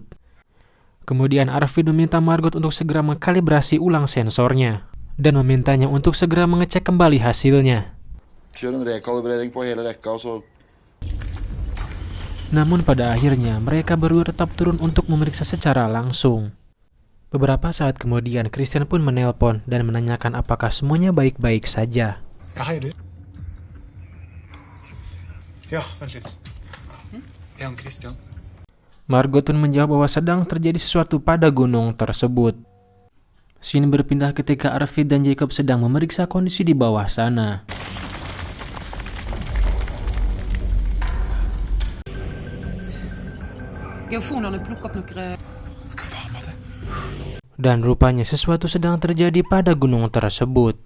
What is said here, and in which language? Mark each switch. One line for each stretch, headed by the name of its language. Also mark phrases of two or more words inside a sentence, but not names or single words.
Indonesian: Kemudian Arvid meminta Margot untuk segera mengkalibrasi ulang sensornya, dan memintanya untuk segera mengecek kembali hasilnya. Namun pada akhirnya mereka berdua tetap turun untuk memeriksa secara langsung. Beberapa saat kemudian Christian pun menelpon dan menanyakan apakah semuanya baik-baik saja.
Norwegian: Ja, hej du. Ja, vent litt. Ja, Christian.
Indonesian: Margot pun menjawab bahwa sedang terjadi sesuatu pada gunung tersebut. Scene berpindah ketika Arvid dan Jacob sedang memeriksa kondisi di bawah sana. Dan rupanya sesuatu sedang terjadi pada gunung tersebut.